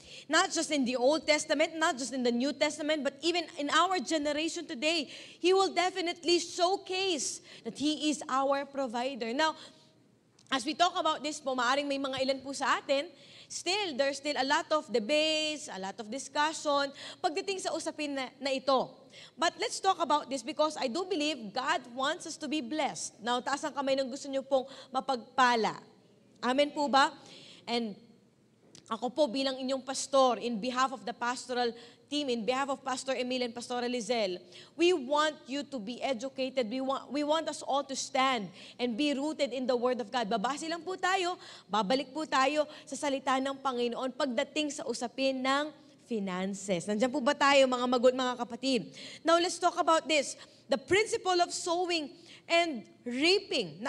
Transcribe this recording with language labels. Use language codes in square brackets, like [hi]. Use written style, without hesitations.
[en] Not just in the Old Testament, not just in the New Testament, but even in our generation today, He will definitely showcase that He is our provider. Now, as we talk about this [tl] po, maaring may mga ilan po sa atin, [en] there's still a lot of debates, a lot of discussion, [tl] pagdating sa usapin na ito. [en] But let's talk about this because I do believe God wants us to be blessed. [tl] Now, taas ang kamay ng gusto niyo pong mapagpala. Amen po ba? [en] And [tl] ako po bilang inyong pastor, [en] in behalf of the pastoral team, in behalf of Pastor Emil and Pastor Lizelle, we want you to be educated. We want us all to stand and be rooted in the Word of God. [tl] Babase lang po tayo, babalik po tayo sa salita ng Panginoon pagdating sa usapin ng finances. Nandiyan po ba tayo mga kapatid? [en] Now let's talk about this. The principle of sowing and reaping.